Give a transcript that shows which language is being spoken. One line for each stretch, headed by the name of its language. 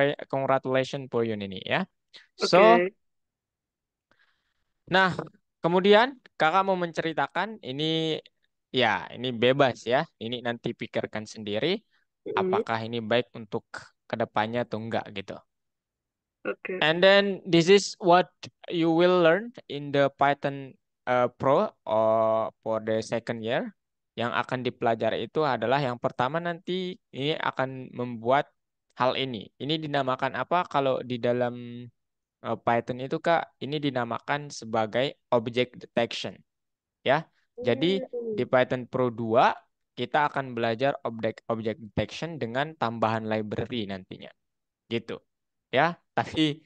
English: congratulations for you Nini ya. So,
Indonesian: oke. nah, kemudian kakak mau menceritakan ini ini bebas ya. Ini nanti pikirkan sendiri Mm, apakah ini baik untuk kedepannya atau enggak gitu. oke.
English: And then this is what you will learn in the Python Pro or for the second year.
Indonesian: Yang akan dipelajari itu adalah yang pertama nanti ini akan membuat hal ini. Ini dinamakan apa kalau di dalam Python itu Kak? Ini dinamakan sebagai object detection ya. Jadi di Hmm, Python Pro 2 kita akan belajar object detection dengan tambahan library nantinya gitu ya. Tapi